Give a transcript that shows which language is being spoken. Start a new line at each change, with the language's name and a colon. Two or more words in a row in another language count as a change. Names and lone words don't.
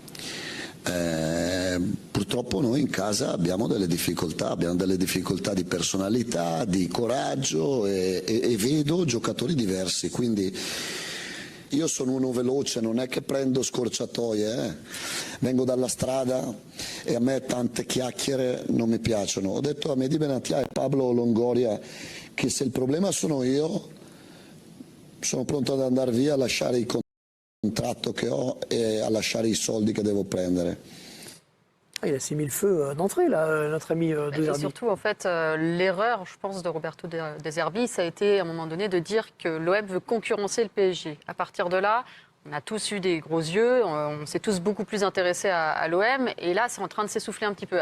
Italian: Purtroppo noi in casa abbiamo delle difficoltà di personalità, di coraggio e vedo giocatori diversi, quindi io sono uno veloce, non è che prendo scorciatoie, vengo dalla strada e a me tante chiacchiere non mi piacciono. Ho detto a Mehdi Benatia e Pablo Longoria che se il problema sono io, sono pronto ad andare via, a lasciare il contratto che ho e a lasciare i soldi che devo prendere.
French: Il a s'est mis le feu d'entrée, là, notre ami De Zerbi. Et surtout, en fait, l'erreur, je pense, de Roberto De Zerbi, ça a été, à un moment donné, de dire que l'OM veut concurrencer le PSG. À partir de là, on a tous eu des gros yeux, on s'est tous beaucoup plus intéressés à l'OM, et là, c'est en train de s'essouffler un petit peu.